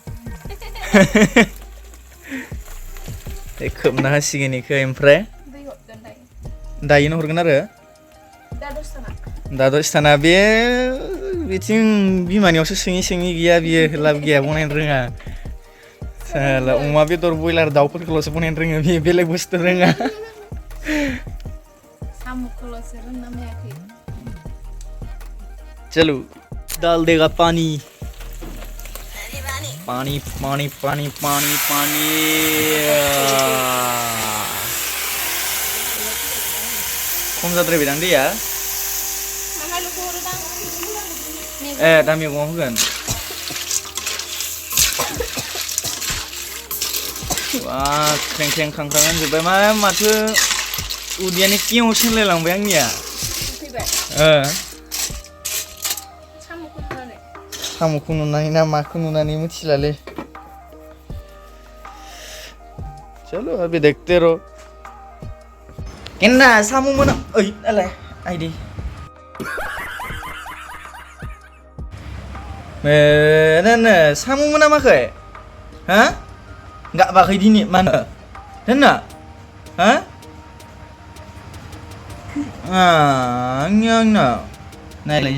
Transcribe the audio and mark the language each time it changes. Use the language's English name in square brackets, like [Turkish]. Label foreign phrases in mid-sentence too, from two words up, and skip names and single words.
[Bodo] खोबना होसिगोन इखो ओमफ्राय दायोनो हरगोन आरो दा दसथाना बे बिथिं बिमानियावसो सोङि गैया बियो लाब गैया बनायनो रोङा अमा बेदर बयलार दाउफोरखौल'सो बनायनो रोङो बियो बेलेग बुस्थु रोङा साम'खौल'सो रोंना मायाखै [Hindi] चलो डाल देगा [Bodo] पानी खम जाद्रायबाय दां दैया दा मैगङाव होगोन ख्रें खांख्रां होनजोब्बाय माथो उदैयानो केव सोलायलांबाय आंनिया साम'खौ नुनानै ना माखौ नुनानै मिथिलालै [Hindi] चलो अभी देखते रहो [Bodo] केन्ना साम' मोना ओइ आलाय आइदि साम' मोनामाखै हा गाबाखै दिनै मानो दोनना हा आंना नायलाय